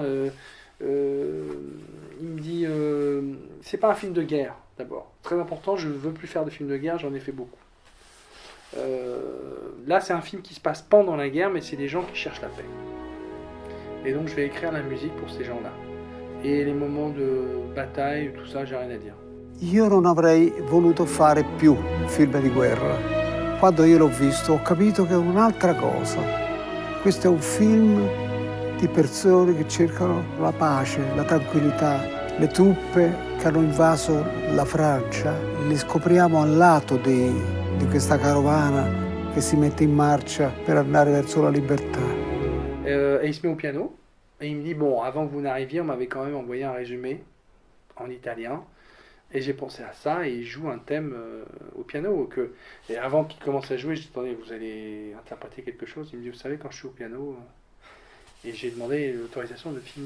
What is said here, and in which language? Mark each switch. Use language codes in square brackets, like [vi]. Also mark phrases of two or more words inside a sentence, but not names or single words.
[fr] Il me dit c'est pas un film de guerre d'abord. Très important, je ne veux plus faire de films de guerre, j'en ai fait beaucoup. Là, c'est un film qui se passe pendant la guerre, mais c'est des gens qui cherchent la paix. Et donc, je vais écrire la musique pour ces gens-là. Et les moments de bataille, tout ça, j'ai rien à dire. [it] Io non avrei voluto fare più film di guerra. Quando io l'ho visto, ho capito che è un'altra cosa. Questo è un film di persone che cercano la pace, la tranquillità. Le truppe che hanno invaso la Francia, le scopriamo al lato di questa carovana che si mette in marcia per andare verso la libertà. [fr] Et il se met au piano et il me dit bon, avant que vous n'arriviez, on m'avait quand même envoyé un résumé en italien et j'ai pensé à ça et il joue un thème au piano. Et avant qu'il commence à jouer, je dis attendez, vous allez interpréter quelque chose. Il me dit vous savez quand je suis au piano et j'ai demandé l'autorisation de filmer.